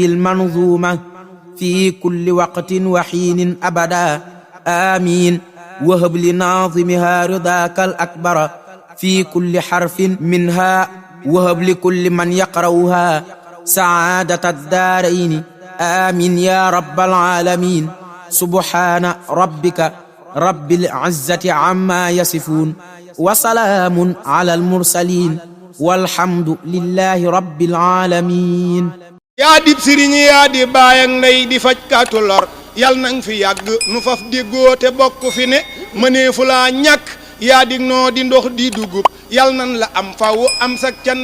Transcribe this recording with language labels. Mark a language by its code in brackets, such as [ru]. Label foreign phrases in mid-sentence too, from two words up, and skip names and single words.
[ar] المنظومة في كل وقت وحين أبدا آمين وهب لناظمها رضاك الأكبر في كل حرف منها وهب لكل من يقرأها سعادة الدارين آمين يا رب العالمين سبحان ربك رب العزة عما يصفون وسلام على المرسلين والحمد لله رب العالمين [wo] yaa dib sëriñ yaa di baay ak ndey di fajkatu lor yal nang fi yàgg nu faf déggoo te bokk fi ne mëneefu laa ñàkk yaa dig noo di ndox di dugub yal nan la am faw am sak can